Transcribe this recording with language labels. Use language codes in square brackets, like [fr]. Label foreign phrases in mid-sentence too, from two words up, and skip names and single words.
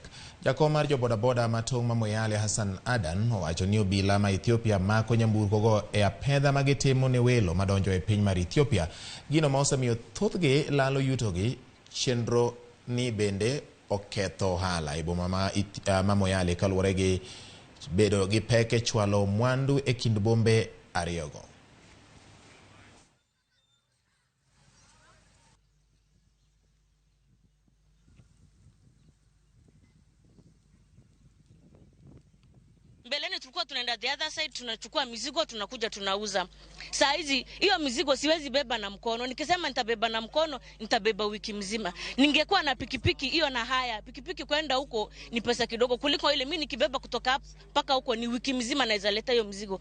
[luo] Jakom mar jo bodaboda ma tong' ma Moyale Hassan Adan owacho ni obila ma Ethiopia mako nyamburko go e apedha ma gitimo ne welo madonjo e piny mar Ethiopia, gino ma osemiyo thothgi lalo yutogi. Chenro ni bende oketho ohala e boma ma Moyale kaluwore gi bedo gi pek e chwalo mwandu e kind bombe ariyogo. [sw] Mbeleni tulikuwa tunaenda [en] the other side, [sw] tunachukua mizigo tunakuja tunauza. Saa hizi hiyo mizigo siwezi beba na mkono. Nikisema nitabeba na mkono, nitabeba wiki mzima. Ningekuwa na pikipiki hiyo na haya, pikipiki kwenda huko ni pesa kidogo kuliko ile mimi nikibeba kutoka hapa mpaka huko ni wiki mzima naweza leta hiyo mizigo.